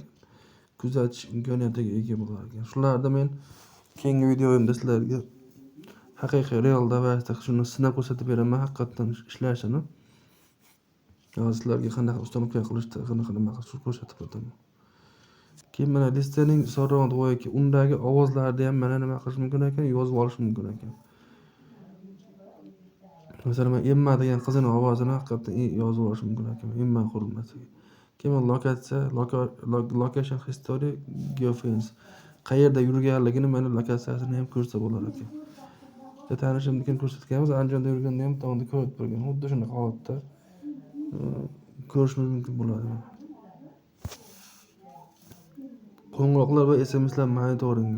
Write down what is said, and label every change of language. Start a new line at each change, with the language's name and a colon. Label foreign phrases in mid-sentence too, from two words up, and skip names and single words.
Uzbek: Kuzatish imkoniyatiga ega bo'lar ekan. Shularda men keyingi videoyimda sizlarga haqiqiy
English: real device'da
Uzbek: shuni sinab ko'rsatib beraman, haqiqatan ishlashini. Sizlarga qanaqa ustanovka qilishda qanaqa nima qilishni ko'rsatib o'taman. Keyin mana
English: listening surround voice
Uzbek: undagi ovozlarni ham mana nima qilish mumkin ekan, yozib olish mumkin ekan. Masalan, men Emma degan qizining ovozini haqiqatan yozib olish mumkin ekan, Emma qurilmasiga. Keyin lokatsiya,
English: location history,
Uzbek: geofence. Qayerda yurganligini mana lokatsiyasini ham ko'rsa bo'lar ekan. Tanishimnikini ko'rsatganmiz, Andijonda yurganda ham to'g'ri ko'rib turgan. Xuddi shunaqa holatda ko'rishimiz mumkin bo'ladi. Qo'ng'iroqlar va SMSlar monitoringi.